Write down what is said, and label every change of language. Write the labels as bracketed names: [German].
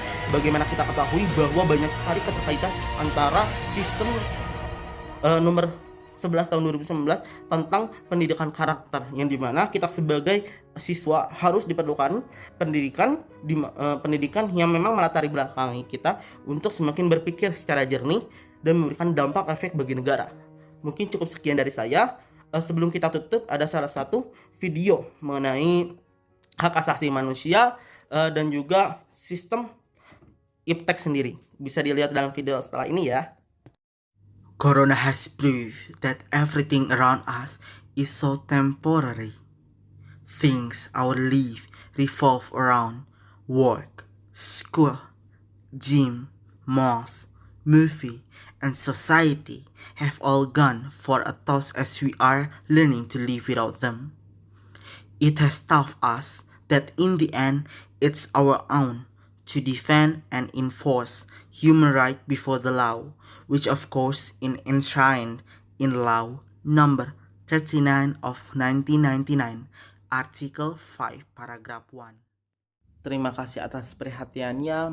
[Indonesian] Bagaimana kita ketahui bahwa banyak sekali keterkaitan antara sistem nomor 11 tahun 2019 tentang pendidikan karakter, yang dimana kita sebagai siswa harus diperlukan pendidikan yang memang melatari belakangi kita untuk semakin berpikir secara jernih dan memberikan dampak efek bagi negara. Mungkin cukup sekian dari saya. Sebelum kita tutup, ada salah satu video mengenai hak asasi manusia dan juga sistem iptek sendiri. Bisa dilihat dalam video setelah ini ya. [English] Corona has proved that everything around us is so temporary. Things our life revolve around: work, school, gym, malls, movie, and society have all gone for a toss as we are learning to live without them. It has taught us that in the end, it's our own to defend and enforce human right before the law, which of course is enshrined in Law Number 39 of 1999, Article 5, Paragraph 1. [Indonesian] Terima kasih atas perhatiannya.